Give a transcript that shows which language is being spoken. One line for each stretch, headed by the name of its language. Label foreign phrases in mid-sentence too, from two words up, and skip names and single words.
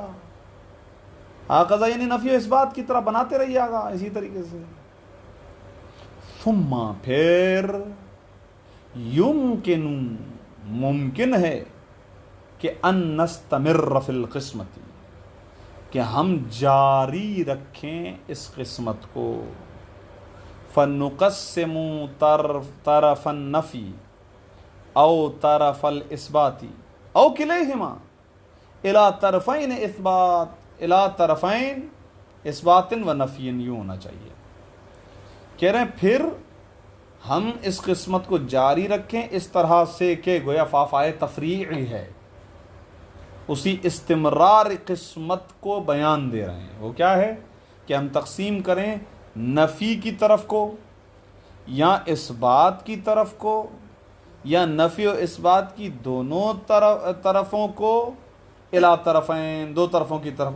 Urdu: ہکذا یعنی نفی و اس بات کی طرح بناتے رہیے گا اسی طریقے سے. ثم پھر یمکن، ممکن ہے کہ
Arabic: ان نستمر فی القسمت،
Urdu: کہ ہم جاری رکھیں اس قسمت کو.
Arabic: فنقسم طرف النفی او طرف الاثبات او کلیہما الی طرفین اثبات، الی طرفین اثبات و نفی،
Urdu: یوں ہونا چاہیے. کہہ رہے ہیں پھر ہم اس قسمت کو جاری رکھیں اس طرح سے کہ گویا فافائے تفریعی ہے، اسی استمرار قسمت کو بیان دے رہے ہیں۔ وہ کیا ہے کہ ہم تقسیم کریں نفی کی طرف کو یا اس بات کی طرف کو یا نفی و اس بات کی دونوں طرفوں کو،
Arabic: الا طرفین،
Urdu: دو طرفوں کی طرف۔